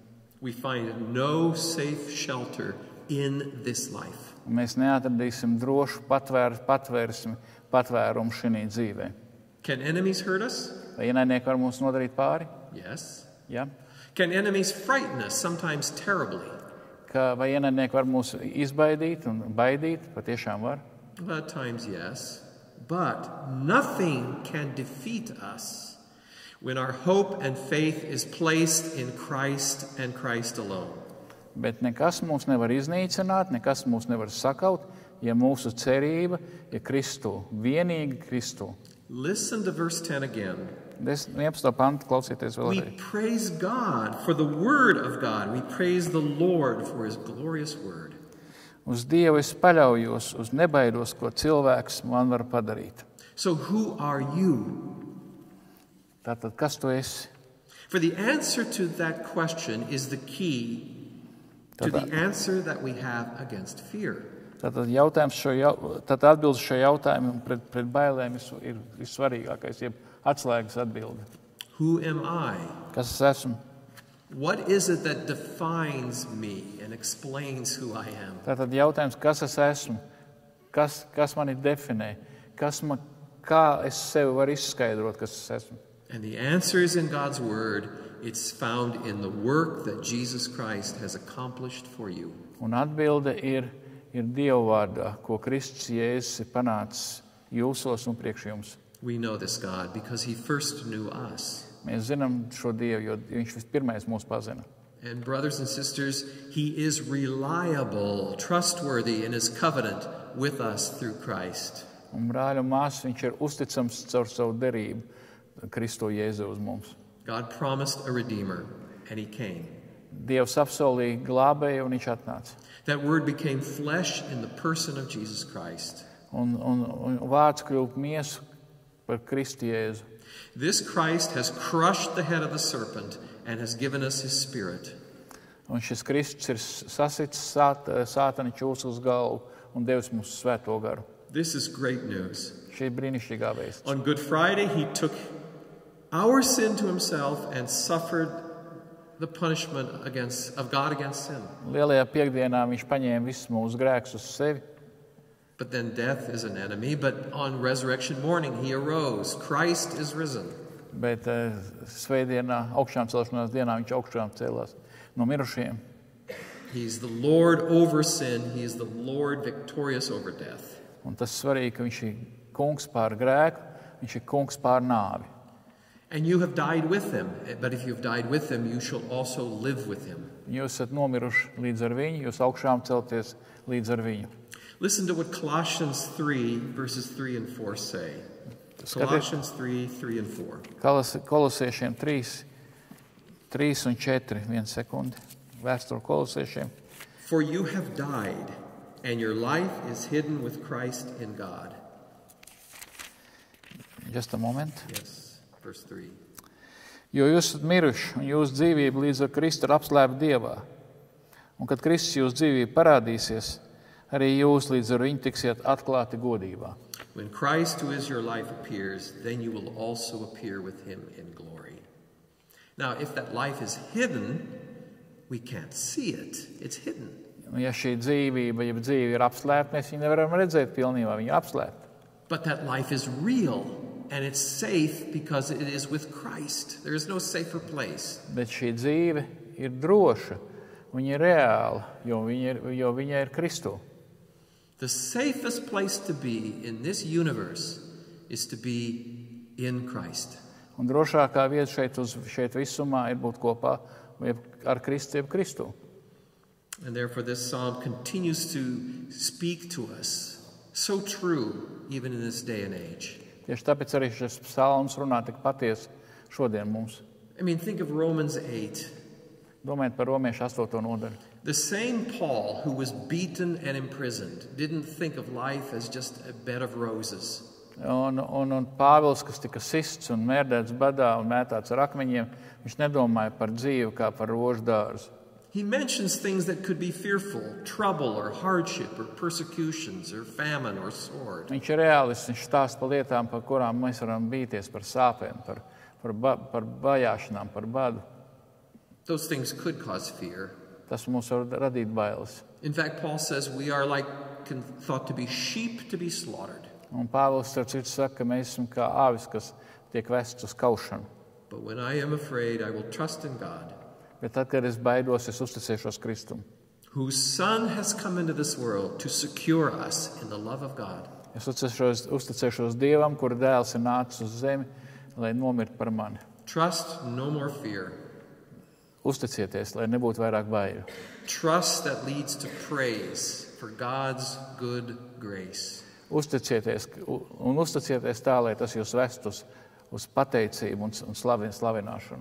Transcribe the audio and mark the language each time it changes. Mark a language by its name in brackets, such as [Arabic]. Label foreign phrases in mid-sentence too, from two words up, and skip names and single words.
[English] We find no safe shelter in this life. [Latvian] Un mēs neatradīsim drošu patvērumu šī dzīvē. [English] Can enemies hurt us? [Latvian] Vai ienaidnieki var mums nodarīt pāri? [English] Yes. [Latvian] Ja? [English] Can enemies frighten us, sometimes terribly? [Latvian] Vai ienaidnieki var mūs izbaidīt un baidīt? Patiešām var. [English] Well, at times, yes. But nothing can defeat us when our hope and faith is placed in Christ and Christ alone. [Latvian] Bet nekas mūs nevar iznīcināt, nekas mūs nevar sakaut, ja mūsu cerība ir Kristū, vienīgi Kristū. [English] Listen to verse 10 again. [Latvian] 11. pantu klausieties [English] We [Latvian] vēlreiz. [English] praise God for the word of God. We praise the Lord for his glorious word. [Latvian] Uz Dievu es paļaujos, uz nebaidos, ko cilvēks man var padarīt. [English] So who are you? [Latvian] Tātad, kas tu esi? [English] For the answer to that question is the key to the answer that we have against fear. [Latvian] Tātad atbildes šo jautājumu pret bailēm ir svarīgākais, jeb atslēgas atbilde. [English] Who am I? [Latvian] Kas es esmu? [English] What is it that defines me and explains who I am? [Latvian] Tātad jautājums, kas es esmu? Kas mani definē? Kā es sevi varu izskaidrot, kas es esmu? [English] And the answer is in God's word. It's found in the work that Jesus Christ has accomplished for you. [Latvian] Un atbilde ir Dieva vārdā, ko Kristus Jēzus ir panācis jūsos un priekš jums. [English] We know this God because he first knew us. [Latvian] Mēs zinām šo Dievu, jo viņš vispirmais mūs pazina. [English] And brothers and sisters, he is reliable, trustworthy in his covenant with us through Christ. [Latvian] Un brāļi un māsas, viņš ir uzticams caur savu derību Kristu Jēzu uz mums. [English] God promised a redeemer, and he came. [Latvian] Dievs apsolīja glābēju, un viņš atnāca. [English] That word became flesh in the person of Jesus Christ. [Latvian] Un vārds kļuva miesu par Kristu Jēzu. [English] This Christ has crushed the head of the serpent and has given us his spirit. [Latvian] Un šis Kristus ir sasicis sātana ķūsu uz galvu un devis mums svēto garu. [English] This is great news. [Latvian] Šī ir brīnišķīgā vēsts. [English] On Good Friday, he took our sin to himself and suffered the punishment of God against sin. [Latvian] Lielajā piekdienā viņš paņēma visus mūsu grēkus uz sevi. [English] But then death is an enemy. But on resurrection morning, he arose. Christ is risen. [Latvian] Bet svētdienā, augšām celšanās dienā, viņš augšām cēlās no mirušajiem. [English] He's the Lord over sin. He is the Lord victorious over death. [Latvian] Un tas svarīgi, ka viņš ir kungs pār grēku, viņš ir kungs pār nāvi. [English] And you have died with him. But if you have died with him, you shall also live with him. [Latvian] Jūs esat nomiruši līdz ar viņu, jūs augšām celties līdz ar viņu. [English] Listen to what Colossians 3, verses 3 and 4 say. Colossians 3, 3 and 4. [Latvian] Kolosiešiem 3, 3 un 4, 1 sekundi. Vēstule Kolosiešiem. [English] For you have died, and your life is hidden with Christ in God. Just a moment. Yes, verse 3. [Latvian] Jo jūs esat miruši, un jūsu dzīvība līdz ar Kristu ir apslēpta Dievā. Un kad Kristus jūsu dzīvība parādīsies, arī jūs līdz ar viņu tiksiet atklāti godībā. [English] When Christ, who is your life, appears, then you will also appear with him in glory. Now, if that life is hidden, we can't see it. It's hidden. [Latvian] Un ja šī dzīvība, ja dzīve ir apslēpta, mēs viņu nevaram redzēt pilnībā, viņa ir apslēpta. [English] But that life is real, and it's safe because it is with Christ. There is no safer place. [Latvian] Bet šī dzīve ir droša, viņa ir reāla, jo viņa ir Kristū. [English] The safest place to be in this universe is to be in Christ. [Latvian] Un drošākā vieta šeit visumā ir būt kopā ar Kristu, jeb Kristū. [English] And therefore this psalm continues to speak to us. So true, even in this day and age. [Latvian] Tieši tāpēc arī šis psalms runā tik patiesi šodien mums. [English] I mean, think of Romans 8. [Latvian] Domājiet par Romiešu 8. nodaļu. [English] The same Paul who was beaten and imprisoned didn't think of life as just a bed of roses. [Latvian] Un Pāvils, kas tika sists un mērdēts badā un mētāts ar akmeņiem, viņš nedomāja par dzīvi kā par rožu dārzu. [English] He mentions things that could be fearful, trouble or hardship or persecutions or famine or sword. [Latvian] Viņš ir reālists, viņš stāsta par lietām, par kurām mēs varam bīties, par sāpēm, par vajāšanām, par badu. [English] Those things could cause fear. [Latvian] Tas mums var radīt bailes. [English] In fact, Paul says we are thought to be sheep to be slaughtered. [Latvian] Un Pāvils starp citu saka, ka mēs esam kā āvis, kas tiek vests uz kaušanu. [English] But when I am afraid, I will trust in God. [Latvian] Bet tad, kad es baidos, es uzticēšos Kristum. [English] Whose Son has come into this world to secure us in the love of God. [Latvian] Es uzticēšos Dievam, kura dēls ir nācis uz zemi, lai nomirtu par mani. [English] Trust, no more fear. [Latvian] Uzticieties, lai nebūtu vairāk baiļu. [English] Trust that leads to praise for God's good grace. [Latvian] Uzticieties tā, lai tas jūs vest uz pateicību un slavināšanu.